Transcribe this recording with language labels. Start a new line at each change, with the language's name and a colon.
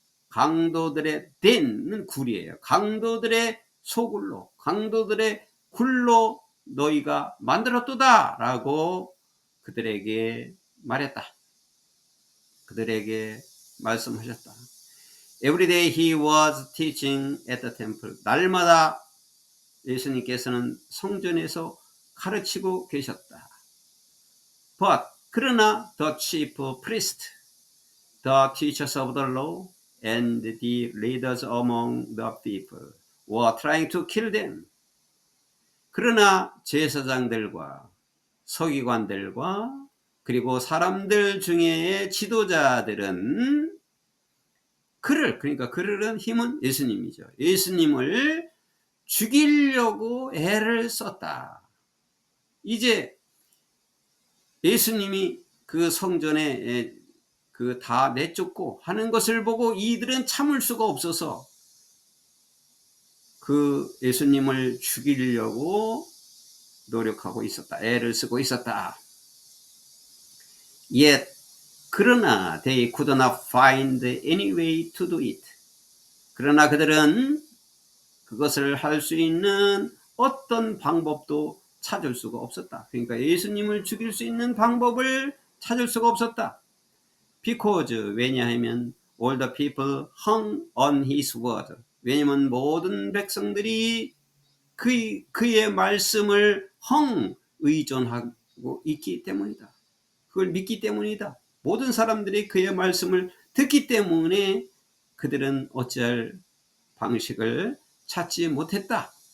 Korean: 강도들의 den은 굴이에요. 강도들의 소굴로, 강도들의 굴로 너희가 만들었도다 라고 그들에게 말했다. 그들에게 말씀하셨다.
English: Every day he was teaching at the temple.
Korean: 날마다 예수님께서는 성전에서 가르치고 계셨다.
English: But
Korean: 그러나
English: the chief priest, the teachers of the law, and the leaders among the people were trying to kill them.
Korean: 그러나 제사장들과 서기관들과 그리고 사람들 중에의 지도자들은 그러니까 그들은 힘은 예수님이죠. 예수님을 죽이려고 애를 썼다. 이제 예수님이 그 성전에 그 다 내쫓고 하는 것을 보고 이들은 참을 수가 없어서 그 예수님을 죽이려고 노력하고 있었다. 애를 쓰고 있었다.
English: Yet
Korean: 그러나
English: they could not find any way to do it.
Korean: 그러나 그들은 그것을 할 수 있는 어떤 방법도 찾을 수가 없었다. 그러니까 예수님을 죽일 수 있는 방법을 찾을 수가 없었다.
English: Because
Korean: 왜냐하면
English: all the people hung on his word.
Korean: 왜냐하면 모든 백성들이 그의 말씀을 의존하고 있기 때문이다. 그걸 믿기 때문이다. 모든 사람들이 그의 말씀을 듣기 때문에 그들은 어찌할 방식을 찾지 못했다.